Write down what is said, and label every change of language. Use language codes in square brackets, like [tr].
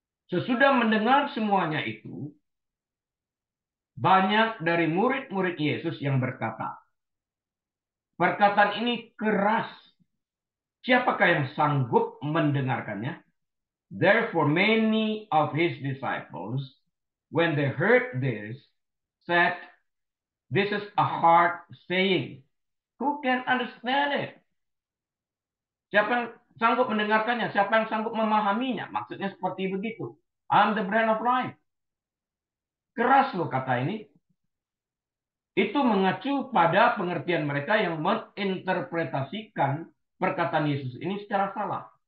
[id] Sesudah mendengar semuanya itu, banyak dari murid-murid Yesus yang berkata, perkataan ini keras. Siapakah yang sanggup mendengarkannya? [en] Therefore many of his disciples, when they heard this, said, this is a hard saying. Who can understand it? [id] Siapa yang sanggup mendengarkannya? Siapa yang sanggup memahaminya? Maksudnya seperti begitu. [en] I'm the bread of life. [id] Keras loh kata ini. Itu mengacu pada pengertian mereka yang menginterpretasikan perkataan Yesus ini secara salah.